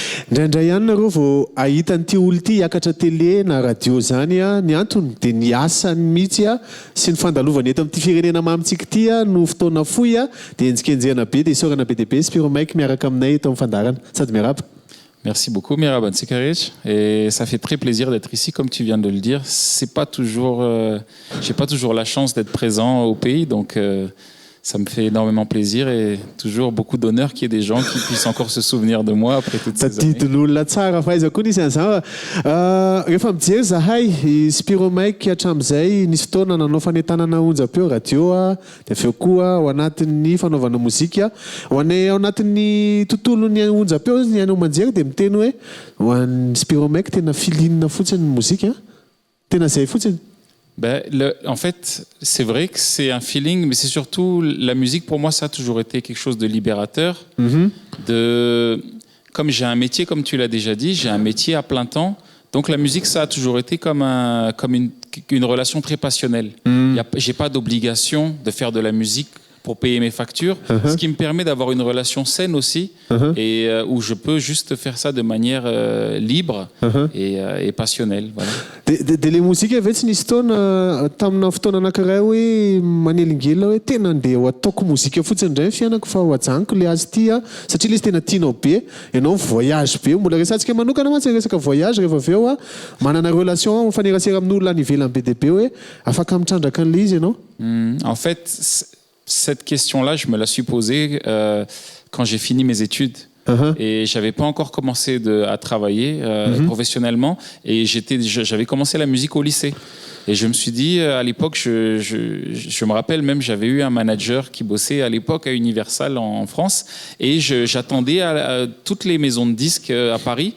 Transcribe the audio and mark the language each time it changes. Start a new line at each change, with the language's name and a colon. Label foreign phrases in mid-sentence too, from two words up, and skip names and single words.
Malagasy: Indraindray ihany nareo vao ahita an'ity olo ity hiakatra télé na radio zany a ny antony dia ny asany mihitsy a sy ny fandalovany eto amin'ity firenena mamitsika ity a no fotoana fohy a dia enjikenjehana be dia isaorana be dia be Spiro Mike miaraka aminay eto amin'ny fandarana sady miaraba.
French: Merci beaucoup, Mirab Antsikarich. Et ça fait très plaisir d'être ici, comme tu viens de le dire. C'est pas toujours, j'ai pas toujours la chance d'être présent au pays, donc ça me fait énormément plaisir et toujours beaucoup d'honneur qu'il y ait des gens qui puissent encore se souvenir de moi après toutes ces années.
Malagasy: Tadidin'olona tsara fahaizako nisy an'izao. Rehefa mijery zahay Spiro Mike hatramin'izay nisy fotoana nanao fanentanana onjam-peo radio a, dia avy eo koa ao anatin'ny fanaovana mozika. Ho anay ao anatin'ny tontolon'ny onjam-peo ny anao manjery dia miteny hoe ho an'ny Spiro Mike tena filinina fotsiny ny mozika. Tena izay fotsiny.
French: Ben, en fait, c'est vrai que c'est un feeling, mais c'est surtout la musique. Pour moi, ça a toujours été quelque chose de libérateur. Comme j'ai un métier, comme tu l'as déjà dit, j'ai un métier à plein temps. Donc la musique, ça a toujours été comme une relation très passionnelle. J'ai pas d'obligation de faire de la musique pour payer mes factures, ce qui me permet d'avoir une relation saine aussi, et où je peux juste faire ça de manière libre et passionnelle. Voilà.
Malagasy: Dia le mozika ve tsy nisy fotoana tamina fotoana anankiray hoe manelingelina hoe tena andeha ho ataoko mozika fotsiny indray ny fiainako fa ho ajanoko le azy ity a satria le izy tena tianao be ianao voyage be mbola resantsika manokana mantsy resaka voyage rehefa avy eo a manana relation mifanerasera amin'olona any ivelany be dia be hoe afaka mitrandraka an'le izy ianao.
French: En fait, cette question-là, je me la suis posée quand j'ai fini mes études. Et j'avais pas encore commencé à travailler professionnellement et j'avais commencé la musique au lycée. Et je me suis dit, à l'époque, je me rappelle même, j'avais eu un manager qui bossait à l'époque à Universal en France et j'attendais à toutes les maisons de disques à Paris.